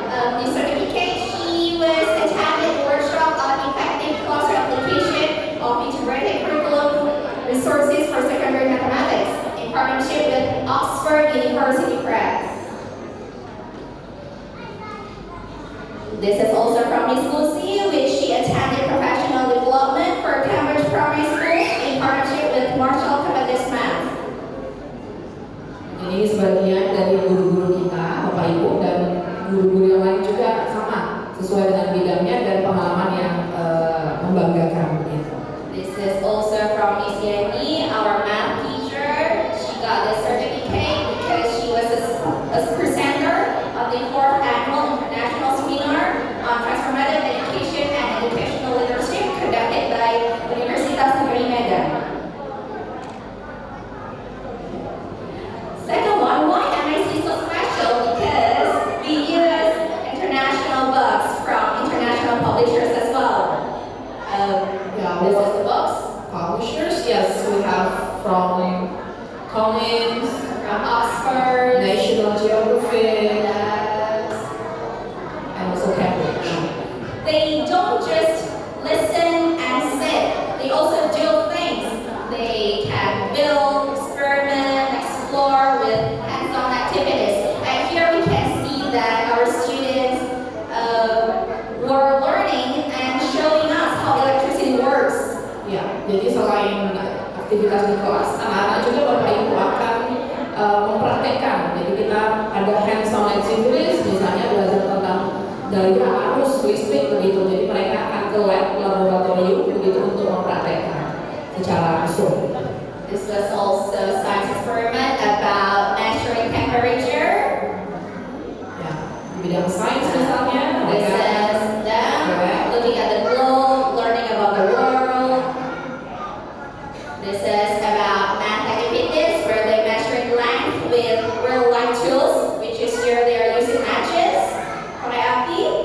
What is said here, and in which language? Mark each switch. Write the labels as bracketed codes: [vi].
[en] The certificate, she was attended workshop on effective classroom application of integrated curriculum resources for secondary mathematics in partnership with Oxford University Press. This is also from Miss Lucy, which she attended professional development for Cambridge Primary School in partnership with Marshall Cavendish Math. [id] Ini sebagian dari guru-guru kita, Bapak Ibu, dan guru-guru yang lain juga sama sesuai dengan bidangnya dan pengalaman yang membanggakan begitu. [en] This is also from Miss Yani, our math teacher. She got this certificate because she was a presenter of the 4th annual international seminar on transformative education and educational leadership conducted by Universitas Negeri Medan. Second one, why MIC so special? Because we use international books from international publishers as well. This is the books. Publishers, yes, we have from Collins, From Oxford, National Geographic, yes. and also Cambridge. They don't just listen and sit, they also do things. They can build, experiment, explore with hands-on activities. And here we can see that our students were learning and showing us how electricity works. [id] Ya, jadi selain aktivitas di kelas, anak-anak juga Bapak Ibu akan mempraktekkan. Jadi kita ada [en] hands-on activities, [id] misalnya belajar tentang daya arus listrik begitu. Jadi mereka akan ke laboratorium begitu untuk mempraktekkan secara langsung. [en] This was also a science experiment about measuring temperature. [id] Ya, di bidang sains misalnya, [en] This is them looking at the globe, learning about the world. This is about math activities where they measuring length with real life tools, which is here they are using matches, [id] korek api.